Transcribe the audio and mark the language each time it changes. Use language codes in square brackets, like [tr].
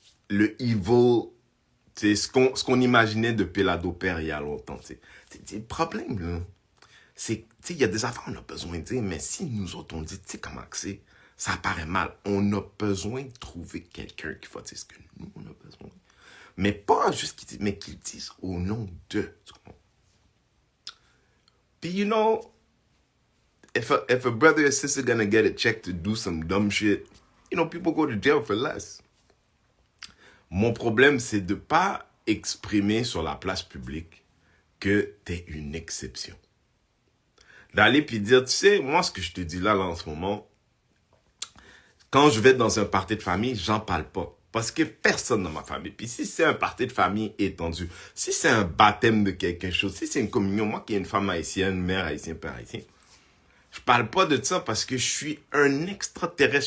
[fr] le evil, tu sais, ce qu'on imaginait de Pelado Père il y a longtemps, tu sais, le problème, là, c'est, tu sais, il y a des affaires on a besoin de dire, mais si nous autres, on dit, tu sais comment que c'est, ça paraît mal. On a besoin de trouver quelqu'un qui va dire ce que nous, on a besoin. Mais pas juste qu'il dise, mais qu'il dise au nom de, tu comprends? [en] Puis, you know, if a brother or sister gonna get a check to do some dumb shit, you know, people go to jail for less. [fr] Mon problème, c'est de pas exprimer sur la place publique que t'es une exception. D'aller puis dire, tu sais, moi, ce que je te dis là en ce moment, quand je vais dans un party de famille, j'en parle pas. Parce que personne dans ma famille. Puis si c'est un party de famille étendu, si c'est un baptême de quelque chose, si c'est une communion, moi qui ai une femme haïtienne, mère haïtienne, père haïtien, je parle pas de ça parce que je suis un extraterrestre.